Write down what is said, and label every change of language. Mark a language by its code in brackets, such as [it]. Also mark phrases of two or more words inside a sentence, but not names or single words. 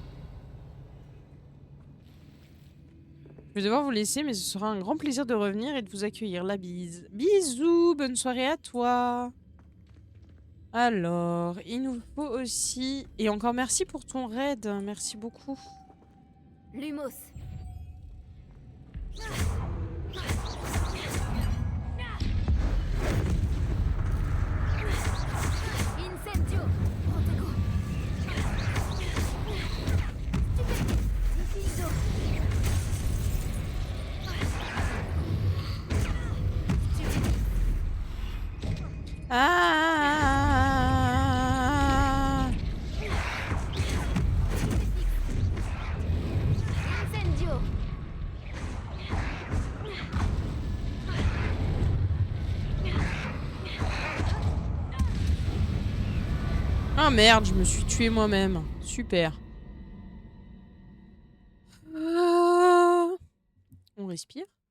[fr] Je vais devoir vous laisser, mais ce sera un grand plaisir de revenir et de vous accueillir. La bise. Bisous, bonne soirée à toi. Alors, il nous faut aussi... Et encore merci pour ton raid, merci beaucoup. Lumos. Incendio. Protego. Diffido. Ah! Incendio. Ah merde, je me suis tué moi-même. Super. On respire.